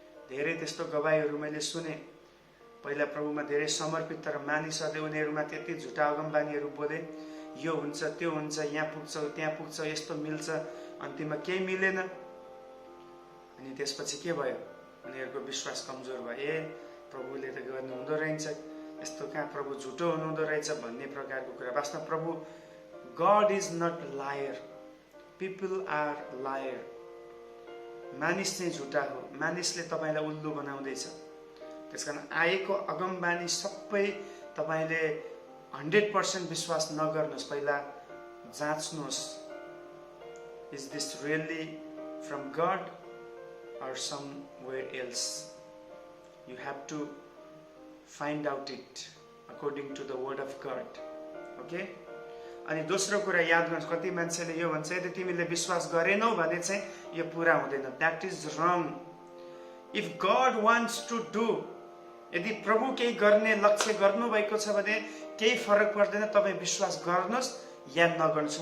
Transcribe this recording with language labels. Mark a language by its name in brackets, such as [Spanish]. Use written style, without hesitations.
[Nepali] धेरै त्यस्तो गवाईहरू मैले सुने। पहिला प्रभुमा धेरै समर्पित, तर मानिसहरूले उनीहरूमा त्यति झुटा अगमबानीहरू बोले, यो हुन्छ त्यो हुन्छ, यहाँ पुग्छौ त्यहाँ पुग्छौ, यस्तो मिल्छ, अन्तिममा केही मिलेन। अनि त्यसपछि के भयो, उनीहरूको विश्वास कमजोर भयो। ए प्रभुले त गर्नु हुँदो रहेछ, यस्तो कहाँ प्रभु झुटो हुनुहुँदो रहेछ भन्ने प्रकारको कुरा। वास्तवमा प्रभु [English] God is not liar, people are liar. [Nepali] मानिस चाहिँ झुटा हो, मानिसले तपाईँलाई उल्लु बनाउँदैछ। त्यसकारण आएको अगमबानी सबै तपाईँले 100% विश्वास नगर्नुहोस्, पहिला जाँच्नुहोस्, [English] Is this really from God or somewhere else? You have to find out it according to the word of God. Okay? [Nepali] अनि दोस्रो कुरा याद गर्नुहोस्, कति मान्छेले यो भन्छ, यदि तिमीले विश्वास गरेनौ भने चाहिँ यो पूरा हुँदैन। [English] That is wrong. If God wants to do, [Nepali] यदि प्रभु केही गर्ने लक्ष्य गर्नुभएको छ भने केही फरक पर्दैन, तपाईँ विश्वास गर्नुहोस् या नगर्नुहोस्।